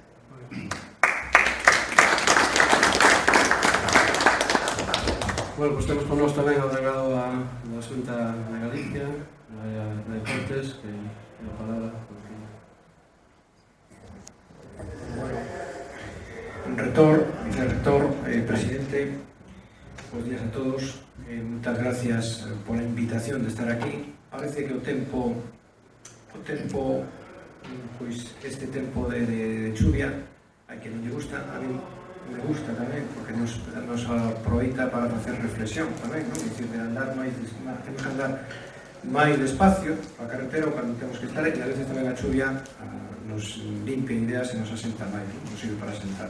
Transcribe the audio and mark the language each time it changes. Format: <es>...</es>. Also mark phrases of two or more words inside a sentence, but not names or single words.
<gl>Bueno, pues temos con nós tamén o delegado da Xunta de Galicia, de Deportes, que é a palabra.</gl> <es>Bueno, rector, vicerrector, presidente, buenos días a todos. Muchas gracias por la invitación de estar aquí.</es> <gl>Parece que o tempo, pois este tempo de chuvia, a que non lle gusta,</gl> <es>a mí me gusta</es> <gl>tamén, porque nos aproveita para facer reflexión tamén, non? É dicir, de andar temos que andar máis despacio a carretera ou cando temos que estar, e a veces tamén a chuvia nos limpia ideas e nos asenta máis, nos sirve para sentar.</gl>